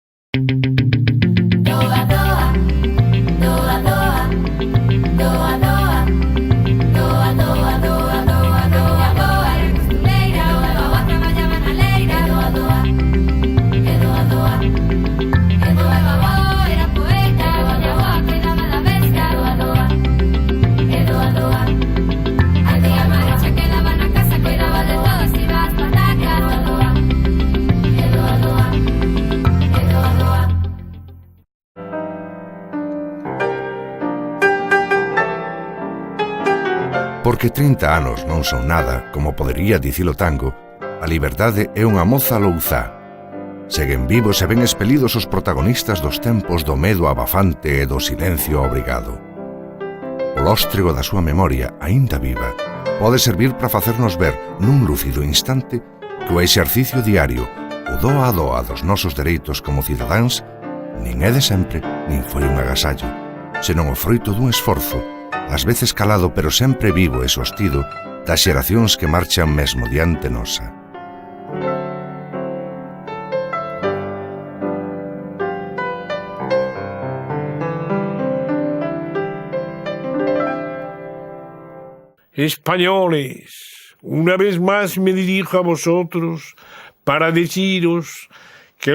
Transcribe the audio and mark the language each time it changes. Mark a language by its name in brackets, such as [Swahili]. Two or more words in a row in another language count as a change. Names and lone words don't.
[Galician] Doa, doa, doa, doa, doa, doa, doa, doa, doa, doa, doa, doa, era costureira, doa, doa, traballaba na leira, doa, doa, e doa, doa, e doa, doa, era poeta, doa, doa, cuidaba da bestia, doa, doa, e doa, doa, a tía Maricha quedaba na casa, cuidaba de todo, se iba ás patacas, doa, doa, e doa, doa, e doa, doa. Porque 30 anos non son nada, como podería dicilo tango, a liberdade é unha moza louzá. Seguen vivos e ben expelidos os protagonistas dos tempos do medo abafante e do silencio obrigado. O lóstrego da súa memoria, aínda viva, pode servir para facernos ver nun lúcido instante que o exercicio diario, o doa a doa dos nosos dereitos como cidadáns, nin é de sempre, nin foi un agasallo, senón o froito dun esforzo, ás veces calado pero sempre vivo e sostido, das xeracións que marchan mesmo diante nosa. [Spanish] Españoles, una vez más me dirijo a vosotros para deciros que